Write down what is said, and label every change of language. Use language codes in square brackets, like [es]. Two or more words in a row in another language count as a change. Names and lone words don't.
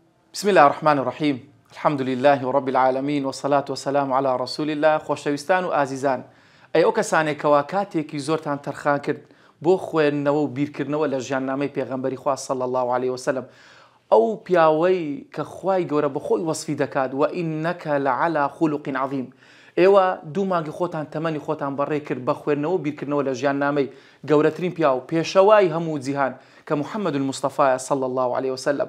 [ar] بسم الله الرحمن الرحيم. الحمد لله رب العالمين والصلاة والسلام على رسول الله. [ckb] خۆشەویستان و ئازیزان، ئەو کەسانێکەوە کاتێکی زۆرتان تەرخان کرد بۆ خوێندنەوە و بیرکردنەوە لە ژیاننامەی پێغەمبەری خوا [ar] صلی الله عليه وسلم، [ckb] ئەو پیاوەی کە خوای گەورە بە خۆی وەسفی دەکات و [ar] ئینەکە لەعەلا خولق عەظیم. [ckb] ئێوە دوو مانگی خۆتان تەمەنی خۆتان بەڕێ کرد بە خوێندنەوە و بیرکردنەوە لە ژیاننامەی گەورەترین پیاو و پێشەوای هەموو جیهان کە محەممەد المستەفایە [ar] صلی الله عليه وسلم.